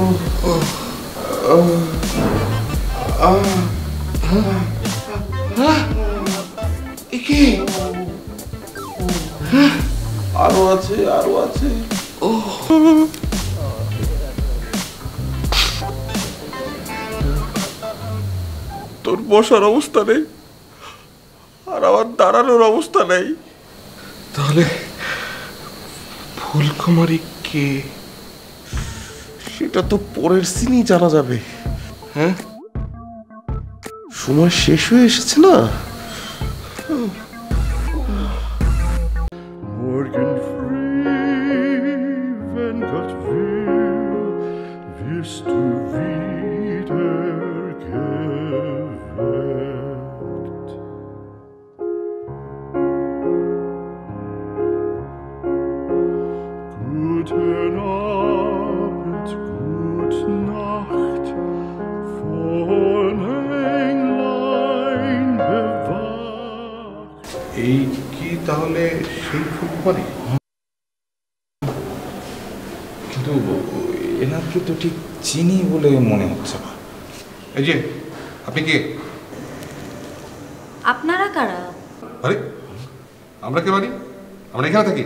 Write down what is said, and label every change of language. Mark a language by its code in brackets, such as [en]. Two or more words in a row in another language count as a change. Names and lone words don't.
[bn] আরো আছে তোর বসার অবস্থা নেই আর আমার দাঁড়ানোর অবস্থা নেই। তাহলে ফুলকুমারী কে? সেটা তো পরের সিনই জানা যাবে। হ্যাঁ, সময় শেষ হয়ে এসেছে না? [de] morgen früh, wenn Gott will, wirst du wieder geweckt. Guten Abend, gute Nacht, von Englein bewacht. [bn] এই কি তাহলে সেই ফুলকুমারী? কিন্তু এনাকে তো ঠিক চিনি বলে মনে হচ্ছে না। এই যে আপনি কে? আপনারা কারা? আরে আমরা কে বাড়ি? আমরা এখানে থাকি।